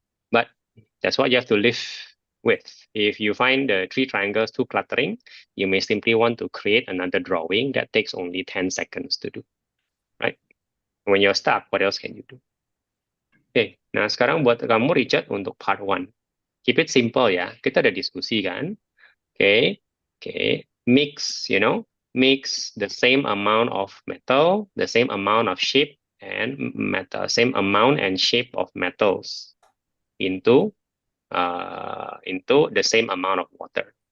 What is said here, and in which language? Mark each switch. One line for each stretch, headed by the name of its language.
English: But that's what you have to live with. If you find the 3 triangles too cluttering, you may simply want to create another drawing that takes only 10 seconds to do, right? When you're stuck, what else can you do?
Indonesian: Oke, nah sekarang buat kamu Richard untuk part 1.
English: Keep it simple
Indonesian: ya. Kita ada diskusi kan? Oke.
English: Mix, mix the same amount of metal, the same amount of shape and metal, same amount and shape of metals into the same amount of water.